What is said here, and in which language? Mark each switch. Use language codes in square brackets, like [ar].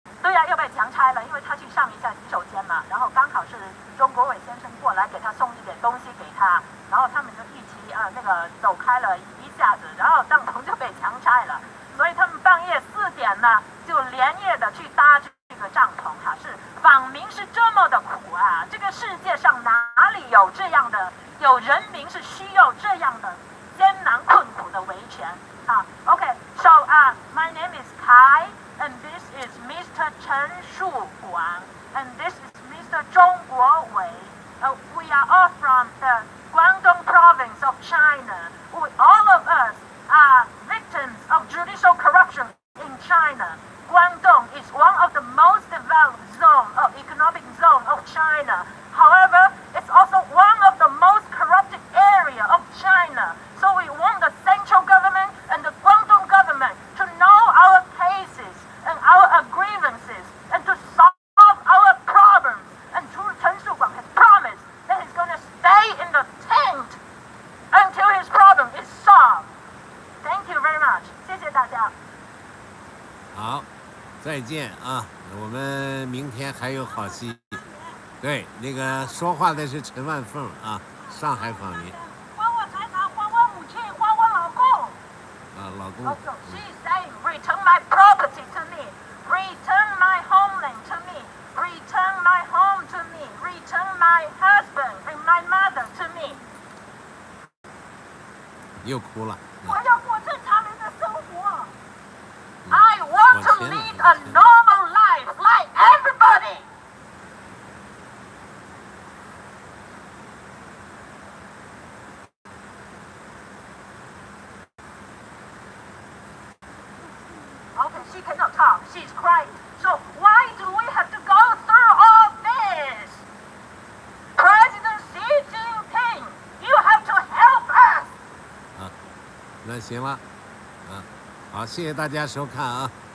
[zh] 对呀、又被强拆了，因为他去上一下洗手间嘛，然后刚好是钟国伟先生过来给他送一点东西给他，然后他们就一起那个走开了一下子，然后帐篷就被强拆了，所以他们半夜4点呢就连夜的去搭这个帐篷哈，是访民是这么的苦啊，这个世界上哪里有这样的有人民是需要这样的艰难困苦的维权啊 ？ [en] Okay, so my name is Kai. And this is Mr. Chen Shuguang, and this is Mr. Zhong Guowei. We are all from the Guangdong province of China. All of us are victims of judicial corruption in China. Guangdong is one of the most developed economic zone of China. However, it's also one of the most corrupted area of China. So we want the central government and the Guangdong government to know our cases and our grievances and to solve our problems. And Chen Shuguang has promised that he's going to stay in the tent until his problem is solved. Thank you very much. [zh] 谢谢大家。好，再见啊！我们明天还有好戏。对，那个说话的是陈万凤啊，上海访民。还我财产，还我母亲，还我老公。老公。 [en] Also, she's saying, return my property to me, return my homeland to me, return my home to me, return my husband and my mother to me. [zh] 又哭了。我要过正常人的生活。 [en] I want to lead a normal life like everybody. Okay, she cannot talk. She's crying. So why do we have to go through all this? President Xi Jinping, you have to help us. [zh] 那行了，好，谢谢大家收看啊。